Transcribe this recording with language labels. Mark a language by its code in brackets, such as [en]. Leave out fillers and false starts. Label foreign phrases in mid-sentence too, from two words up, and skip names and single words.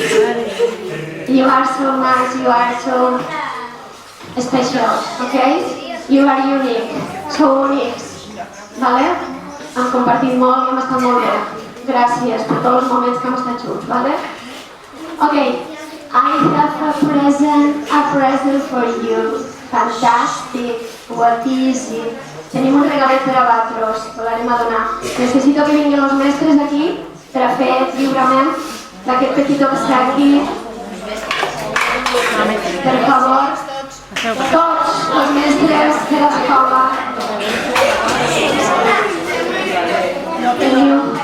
[en] You are so nice, you are so special, okay? You are unique, so unique. [ca] Vale? Hem compartit molt i hem estat molt bé. Gràcies per tots els moments que hem estat junts, vale? [en] Okay, I have a present for you. Fantastic, what is it? [ca] Tenim un regalet per a vosaltres, volarem a donar. Necessito que vinguin els mestres aquí per a fer lliurament d'aquest petit obsequi. Per favor, tots els mestres de l'escola. Teniu.